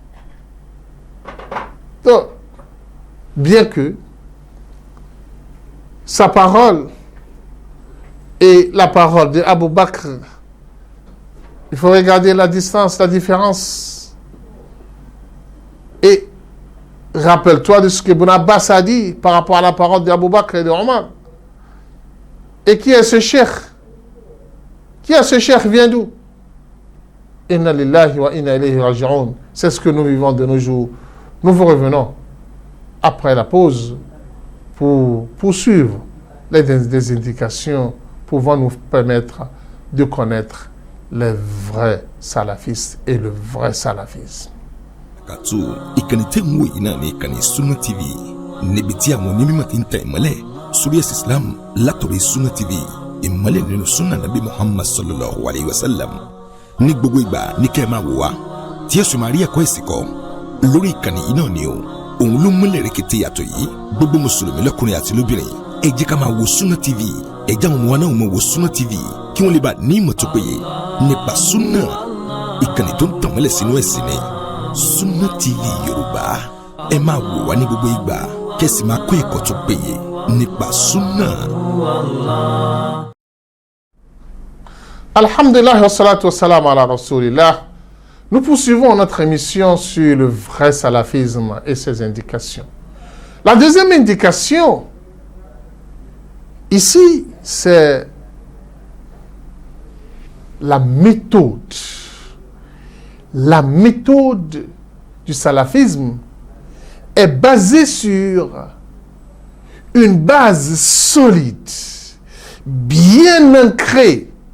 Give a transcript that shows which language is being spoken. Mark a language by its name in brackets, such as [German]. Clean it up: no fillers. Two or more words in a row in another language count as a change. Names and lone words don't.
[French] Donc, bien que sa parole et la parole d'Abu Bakr, il faut regarder la distance, la différence. Et rappelle-toi de ce que Ibn Abbas a dit par rapport à la parole d'Abu Bakr et de Omar. Et qui est ce cheikh? Qui est ce cheikh? Vient d'où? [Arabic] إنا لله وإنا إليه راجعون. [French] C'est ce que nous vivons de nos jours. Nous vous revenons après la pause pour poursuivre les indications pouvant nous permettre de connaître les vrais salafistes et le vrai salafisme. [Yoruba] Katu ìkànnì tẹ́ ń wò yìí náà ní ìkànnì Sunna TV níbi tí àwọn onímọ̀ ti ń tẹ ìmọ́lẹ̀ sórí ẹ̀sìn Islam látọ̀rí Sunna TV ìmọ́lẹ̀ nínú Sunna Nabi Muhammad [Arabic] صلى الله عليه وسلم [Yoruba] ní gbogbo ìgbà ní kẹ́ ẹ máa wò wá tí ẹ sì máa rí ẹ̀kọ́ ẹ̀sìn kọ́ lórí ìkànnì yìí náà ni o òun ló múlẹ̀ rẹ̀kẹ̀tẹ̀ yàtọ̀ yìí gbogbo mùsùlùmí lọ́kùnrin àti lóbìnrin ẹ jẹ́ ká máa wo Sunna TV ẹ jẹ́ àwọn ọmọ wa náà máa wo Sunna TV kí wọ́n lè bá ní ìmọ̀ tó péye nípa Sunna ìkànnì tó ń tàn mọ́lẹ̀ sínú ẹ̀sìn ni Sunna TV Yorùbá ẹ máa wò wá ní gbogbo ìgbà kẹ́sì máa kọ́ ẹ̀kọ́ tó péye nípa Sunna. [Arabic] الحمد لله والصلاة والسلام على رسول الله. [French] Nous poursuivons notre émission sur le vrai salafisme et ses indications. La deuxième indication, ici, c'est la méthode. La méthode du salafisme est basée sur une base solide, bien ancrée.